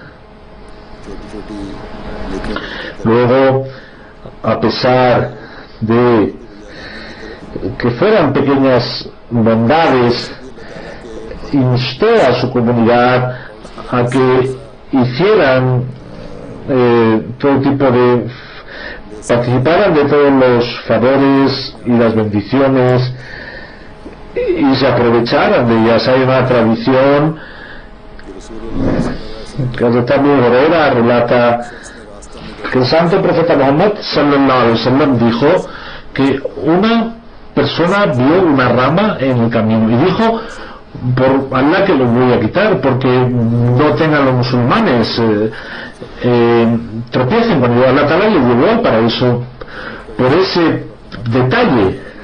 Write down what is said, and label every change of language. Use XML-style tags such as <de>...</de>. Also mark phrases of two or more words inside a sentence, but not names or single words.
<es>Luego, a pesar de que fueran pequeñas bondades, instó a su comunidad a que hicieran todo tipo de, participaran de todos los favores y las bendiciones y se aprovecharan de ellas. Hay una tradición que Abu Huraira relata que el santo profeta Muhammad</es> <ar>صلى الله عليه وسلم</ar> <es>dijo que una persona vio una rama en el camino y dijo: por Allah que lo voy a quitar, porque no tengan los musulmanes tropiecen cuando</es> <ar>الله تعالى</ar> <es>le llevó al paraíso por ese detalle.</es>